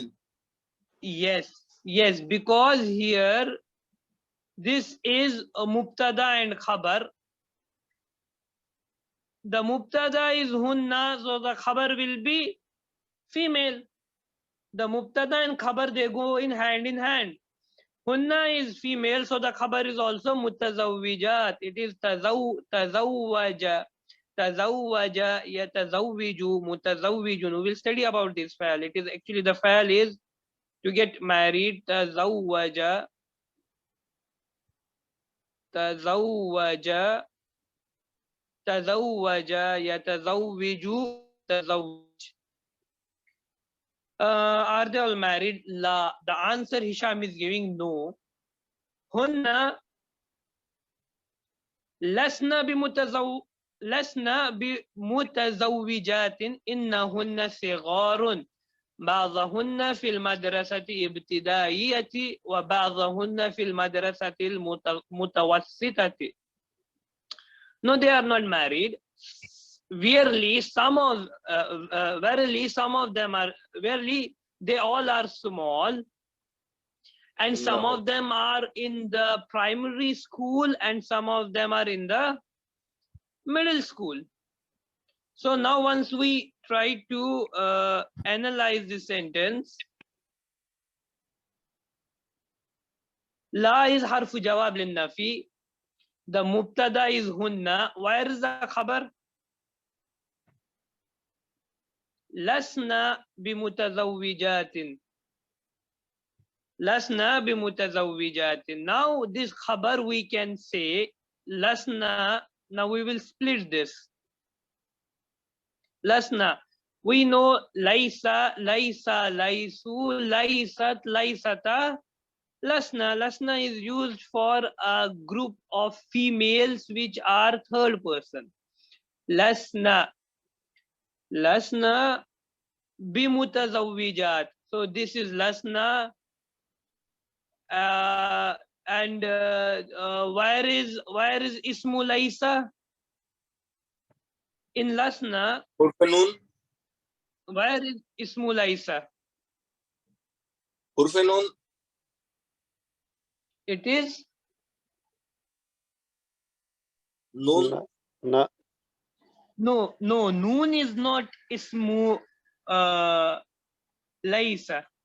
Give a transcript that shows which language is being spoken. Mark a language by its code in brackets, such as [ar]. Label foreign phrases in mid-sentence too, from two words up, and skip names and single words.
[en] Yes, yes, because here this is a mubtada and khabar. The mubtada is hunna, so the khabar will be female. The mubtada and khabar, they go in hand. Hunna is female, so the khabar is also mutazawwijat. It is [ar] تزوج يتزوج متزوج. [en] We will study about this file. It is actually, the file is to get married. [ar] تزوج يتزوج تزوج. [en] Are they all married? La. The answer Hisham is giving no. [ar] هن لسن بمتزوجات إنهن صغار. بعضهن في المدرسة ابتدائية وبعضهن في المدرسة المتوسطة. [en] No, they are not married. Verily, some of them are, verily, they all are small, and some of them are in the primary school and some of them are in the middle school. So now once we try to analyze this sentence, la is [ar] حرف جواب للنفي, [en] the mubtada is hunna. Where is the khabar? [ar] لسن بمتزوجات. لسن بمتزوجات. [en] Now this khabar we can say lasna. Now we will split this. Lasna. We know [ar] ليس ليسوا ليست ليستا. [en] Lasna. Lasna is used for a group of females which are third person. [ar] لسن بمتزوجات. [en] So this is lasna. And where is [ar] اسم ليس? [en] In lasna, Where is [ar] اسم ليس? حرف نون. [en] It is Noon. Na. no. Noon is not [ar] اسم ليس.